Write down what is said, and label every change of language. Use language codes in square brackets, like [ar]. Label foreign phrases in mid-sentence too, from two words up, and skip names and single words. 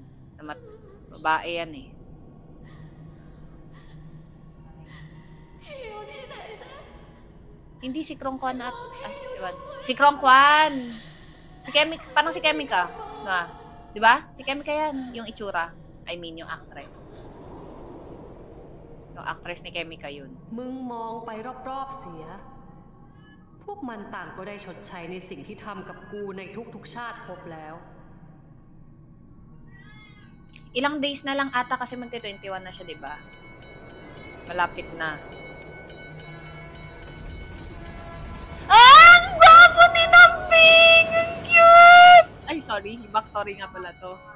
[tl] Babae yan eh. Hindi si Krongkwan at... Diba? Si Krongkwan! Parang si Kemika. Diba? Si Kemika yan. Yung itsura. [en] I mean, [tl] yung actress. Yung actress ni Kemika yun. [th] มึงมองไปรอบๆเสีย พวกมันต่างก็ได้ชดใช้ในสิ่งที่ทำกับกูในทุกๆชาติพบแล้ว [tl] Ilang days na lang ata kasi magti-21 na siya, diba? Malapit na. Ang gwapo ni Namping! Ang cute! Ay, sorry. Backstory nga pala to.